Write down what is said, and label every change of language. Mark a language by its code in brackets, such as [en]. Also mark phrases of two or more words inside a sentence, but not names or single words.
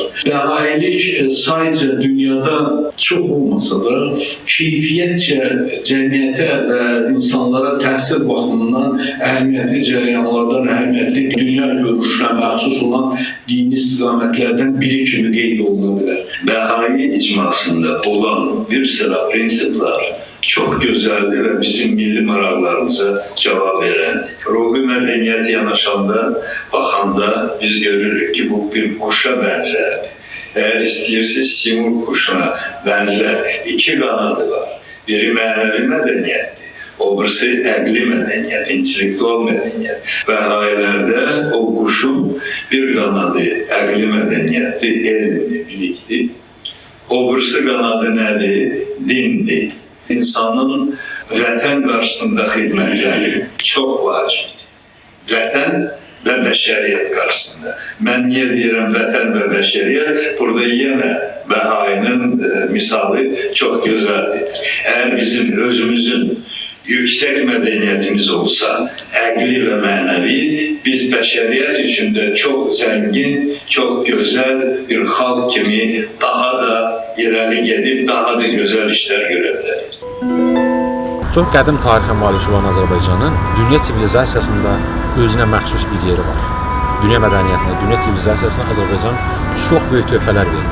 [az] Bahayilik sadəcə dünyada çox olmasa da keyfiyyətcə cəmiyyətə və insanlara təhsil baxımından əhəmiyyətli cərəyanlardan, əhəmiyyətli dünya görüşünə məxsus olan dini istiqamətlərdən biri kimi qeyd oluna bilər. Bahayi icmasında olan bir sıra prinsiplər çox gözəldir və bizim milli maraqlarımıza cavab verən. Ruhi mədəniyyət yanaşanda, baxanda biz görürük ki, bu bir quşa bənzərdir. [tr] Eğer istiyorsanız simurg kuşuna benzer iki kanadı var. [az] Biri mənəvi mədəniyyətdir, obrisi əqli mədəniyyət, intellektual mədəniyyət. [tr] Bəhailerde o kuşun bir kanadı [az] əqli mədəniyyətdir, elmdir, bilikdir. Obrisi kanadı nədir? Dindir. İnsanın vətən qarşısında xidmətləri çox vacibdir. Vətən ve bəşəriyyət qarşısında. Mən niyə deyirəm vətən və bəşəriyyət? Burada yenə Bəhainin misalı çox gözəldir. [tr] Eğer bizim özümüzün yüksek medeniyetimiz olsa, əqli ve mənəvi, biz bəşəriyyət içinde çok zengin, çok güzel [az] bir xalq kimi daha da irəli gedib, [tr] daha da güzel işler görebiliriz. [az] Çox qədim tarixə malik olan Azərbaycanın dünya sivilizasiyasında özünə məxsus bir yeri var. Dünya mədəniyyətinə, dünya sivilizasiyasına Azərbaycan çox böyük töhfələr verir.